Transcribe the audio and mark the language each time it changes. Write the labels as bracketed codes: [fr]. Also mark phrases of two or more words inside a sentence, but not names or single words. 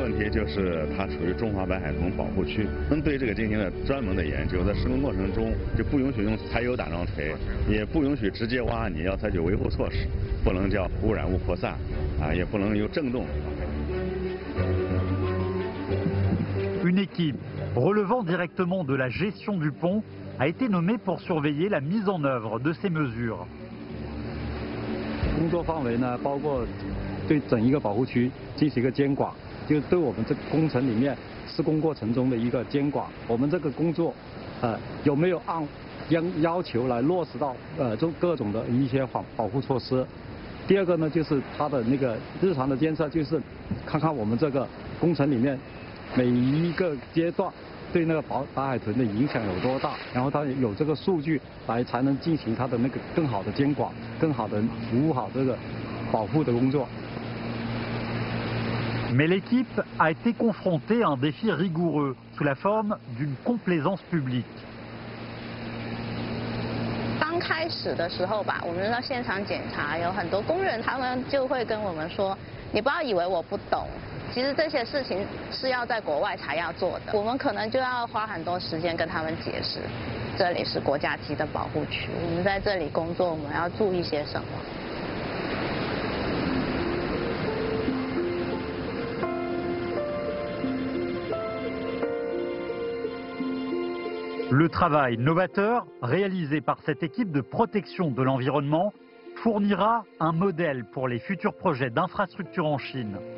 [zh] 就是它处于中华白海豚保护区，对这个进行了专门的研究，在施工过程中就不允许用柴油打桩锤，也不允许直接挖，你要采取维护措施，不能叫污染物扩散，也不能有震动。 [fr] Une équipe relevant directement de la gestion du pont a été nommée pour surveiller la mise en œuvre de ces mesures. [zh] 工作范围呢，包括对整一个保护区进行一个监管，就是对我们这个工程里面施工过程中的一个监管。我们这个工作，有没有按要求来落实到就各种的一些保护措施。第二个呢，就是它的那个日常的监测，就是看看我们这个工程里面每一个阶段对那个白海豚的影响有多大，然后它有这个数据来才能进行它的那个更好的监管，更好的服务好这个保护的工作。 [fr] Mais l'équipe a été confrontée à un défi rigoureux sous la forme d'une complaisance publique. [zh] 刚开始的时候吧，我们到现场检查，有很多工人他们就会跟我们说：“你不要以为我不懂，其实这些事情是要在国外才要做的。”我们可能就要花很多时间跟他们解释，这里是国家级的保护区，我们在这里工作，我们要注意些什么。 [fr] Le travail novateur réalisé par cette équipe de protection de l'environnement fournira un modèle pour les futurs projets d'infrastructure en Chine.